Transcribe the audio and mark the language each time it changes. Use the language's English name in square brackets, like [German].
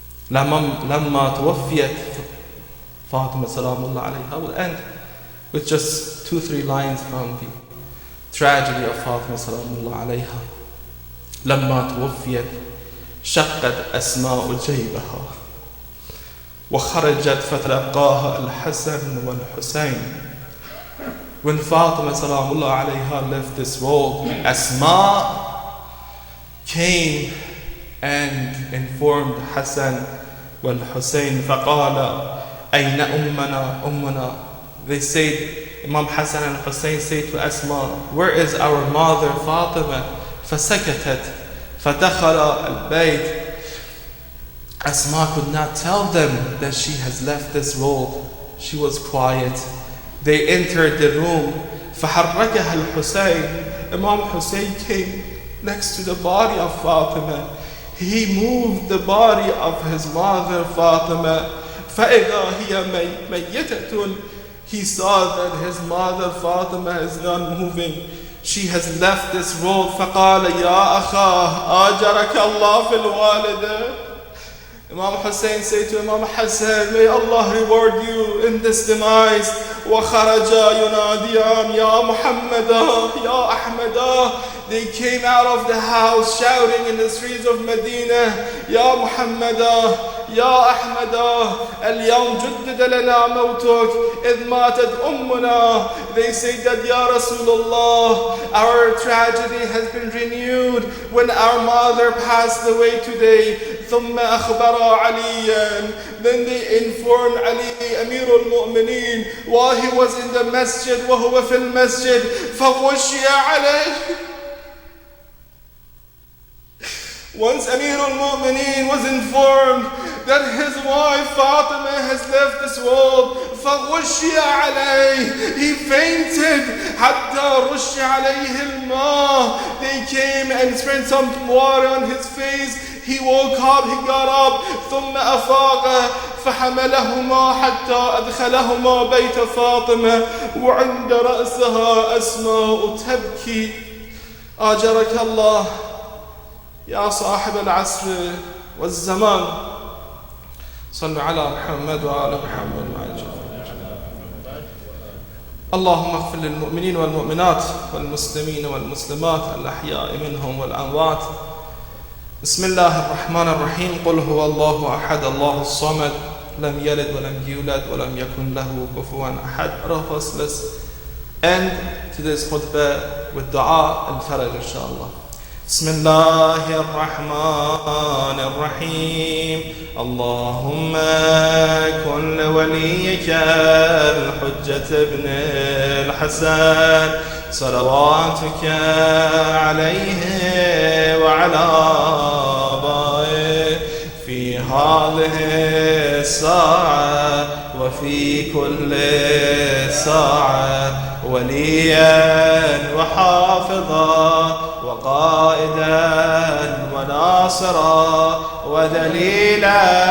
[Arabic] لما توفيت Fatima salamullah alayha. [English] I will end with just 2-3 lines from the tragedy of Fatima salamullah alayha. [Arabic] لما توفيت شقت أسماء جيبها وخرجت فتلقاها الحسن والحسين. [English] When Fatima salamullah alayha left this world, Asma came and informed Hassan wal Hussein [Arabic] فقال أين أمنا. [English] They said, Imam Hassan and Hussein said to Asma, where is our mother Fatima? [Arabic] فسكتت فدخل البيت. [English] Asma could not tell them that she has left this world. She was quiet. They entered the room. [Arabic] فحركها الحسين. [English] Imam Hussein came next to the body of Fatima. He moved the body of his mother Fatima. [Arabic] فإذا هي ميتة. [English] He saw that his mother Fatima is not moving. She has left this world. [Arabic] فقال يا أخاه آجرك الله في الوالدة. [English] Imam Hussein said to Imam Hassan, may Allah reward you in this demise. [Arabic] وَخَرَجَا يُنَادِيَانْ يَا مُحَمَّدًا يَا أَحْمَدًا. [English] They came out of the house shouting in the streets of Medina, [Arabic] يَا مُحَمَّدًا يَا أَحْمَدًا الْيَوْمْ جُدِّدَ لَنَا مَوْتُكَ إِذْ مَاتَتْ أُمُّنَا. [English] They say that, Ya Rasulullah, our tragedy has been renewed when our mother passed away today. [Arabic] ثم أخبر عليا. [English] Then they informed Ali, Amir al-Mu'mineen, while he was in the masjid, [Arabic] وهو في المسجد, فغشي عليه. [English] Once Amir al-Mu'mineen was informed that his wife Fatima has left this world, [Arabic] فغشي عليه. [English] He fainted. [Arabic] حتى رش عليه الماء. [English] They came and sprinkled some water on his face. He woke up, he got up. [Arabic] ثم أفاق فحملهما حتى أدخلهما بيت فاطمة وعند رأسها أسماء تبكي. آجرك الله يا صاحب العصر والزمان. صلوا على محمد وعلى محمد وعلى اللهم اغفر للمؤمنين والمؤمنات والمسلمين والمسلمات الأحياء منهم والأموات. بسم الله الرحمن الرحيم. قل هو الله أحد الله الصمد لم يلد ولم يولد ولم يكن له كفوا أحد. [English] Let's end today's khutbah with dua and faraj inshallah. [Arabic] بسم الله الرحمن الرحيم. اللهم كن لوليك الحجة ابن الحسن صلواتك عليه وعلى آبائه في هذه الساعة وفي كل ساعة وليا وحافظا وقائدا وناصرا ودليلا